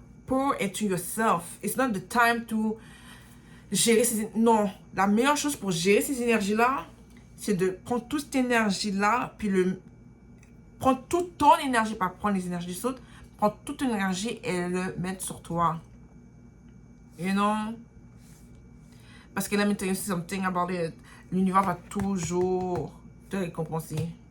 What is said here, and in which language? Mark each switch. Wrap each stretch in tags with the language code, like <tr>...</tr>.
<en>Pour into yourself. It's not the time to</en> <fr>gérer ces... Non, la meilleure chose pour gérer ces énergies-là, c'est de prendre toute cette énergie-là, puis prendre toute ton énergie, pas prendre les énergies des autres, prendre toute ton énergie et le mettre sur toi.</fr> <en>You know?</en> <fr>Parce que</fr> <en>let me tell you something about it.</en> <fr>L'univers va toujours te récompenser.</fr>